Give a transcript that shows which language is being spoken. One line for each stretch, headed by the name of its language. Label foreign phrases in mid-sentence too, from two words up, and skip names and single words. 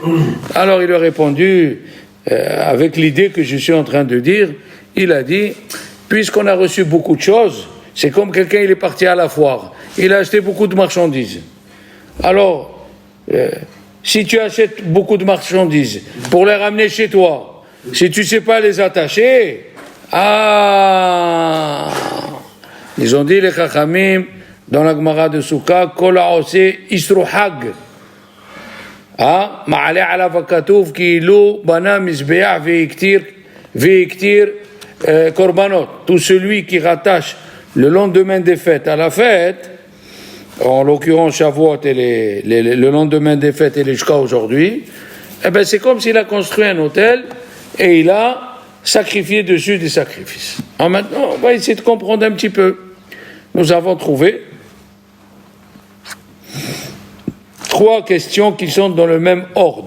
French: Alors il a répondu, avec l'idée que je suis en train de dire, il a dit, puisqu'on a reçu beaucoup de choses, c'est comme quelqu'un, il est parti à la foire, il a acheté beaucoup de marchandises. Alors, si tu achètes beaucoup de marchandises pour les ramener chez toi, si tu ne sais pas les attacher, ils ont dit les Chachamim, dans la Gemara de Souka,
Hebrew: כל העושה איסור חג. מעלה עליו הכתוב כאילו בנה מזבח והקטיר קרבנות.
French: Tout celui qui rattache le lendemain des fêtes à la fête, en l'occurrence Shavuot et le lendemain des fêtes et les jusqu'à aujourd'hui, eh ben c'est comme s'il a construit un autel et il a sacrifié dessus des sacrifices. Alors maintenant, on va essayer de comprendre un petit peu. Nous avons trouvé 3 questions qui sont dans le même ordre.